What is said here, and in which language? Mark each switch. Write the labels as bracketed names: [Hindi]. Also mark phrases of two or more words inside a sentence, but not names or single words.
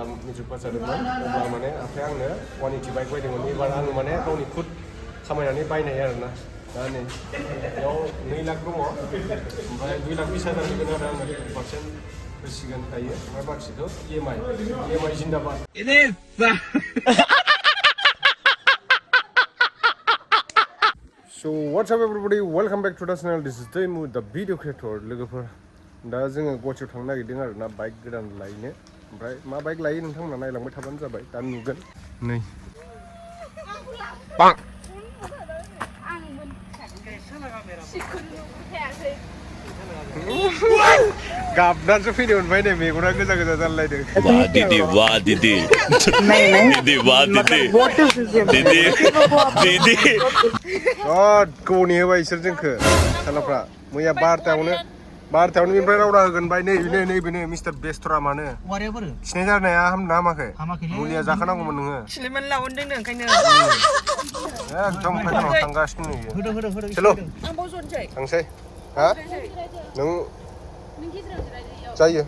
[Bodo] मेट्रिक पास जादोंमोन अब्ला माने आफाया आंनो 180 बाइक बायदोंमोन एबार आं माने गावनि खुद खामायनानै बायनाय आरोना दा नै बेयाव 2 लाख दङ ओमफ्राय 2,20,000 होगोन आरो आङो 2% होसिगोन दायो ओमफ्राय बाखिखौ EMI जिन्दाबाद [English] So what's up everybody, welcome back to the channel. This is Taimu, the video creator. [Bodo] लोगोफोर दा जोङो गुवाहाटियाव थांनो नागिरदों आरो ना बाइक गोदान लायनो ओमफ्राय मा बाइक लायो नोंथांमोना नायलांबाय थाबानो जाबाय दा नुगोन नै बां गाबनानैसो फैनो मोनबाय नै मेगना गोजा गोजा जालायदों [Hindi] वाह दीदी वाह दीदी दीदी वाह दीदी दीदी दीदी [Bodo] गोबाव नेहोबाय इसोर जोंखो सालाफ्रा मैया 12टायावनो बेनिफ्राय रावदा होगोन बाय नै मिस्टार बेस्टरा मानो खिनाय जानाया हामाखै मुलिया जाखानांगौमोन नोङो खिनायमोन लावनदों ओंखायनो एकदम फाइनालाव थांगासिनो नुयो चलो थांसै हा नों जायो